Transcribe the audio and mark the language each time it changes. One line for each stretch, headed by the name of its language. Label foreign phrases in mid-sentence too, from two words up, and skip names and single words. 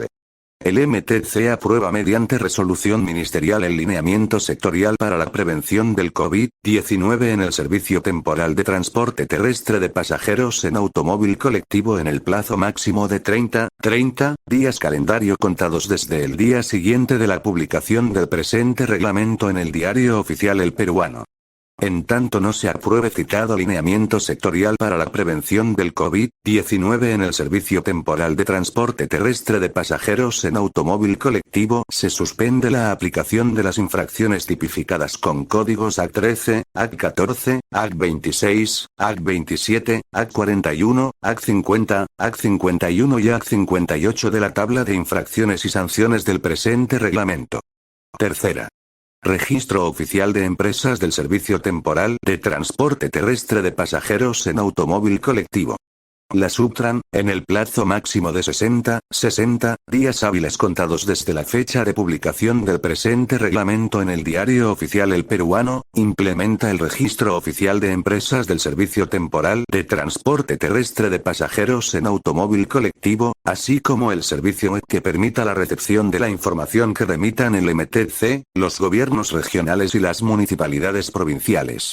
Spanish: El MTC aprueba mediante resolución ministerial el lineamiento sectorial para la prevención del COVID-19 en el servicio temporal de transporte terrestre de pasajeros en automóvil colectivo en el plazo máximo de 30 días calendario contados desde el día siguiente de la publicación del presente reglamento en el Diario Oficial El Peruano. En tanto no se apruebe citado lineamiento sectorial para la prevención del COVID-19 en el servicio temporal de transporte terrestre de pasajeros en automóvil colectivo, se suspende la aplicación de las infracciones tipificadas con códigos AC13, AC14, AC26, AC27, AC41, AC50, AC51 y AC58 de la tabla de infracciones y sanciones del presente reglamento. Tercera. Registro oficial de empresas del servicio temporal de transporte terrestre de pasajeros en automóvil colectivo. La Subtran, en el plazo máximo de 60 días hábiles contados desde la fecha de publicación del presente reglamento en el Diario Oficial El Peruano, implementa el registro oficial de empresas del servicio temporal de transporte terrestre de pasajeros en automóvil colectivo, así como el servicio web que permita la recepción de la información que remitan el MTC, los gobiernos regionales y las municipalidades provinciales.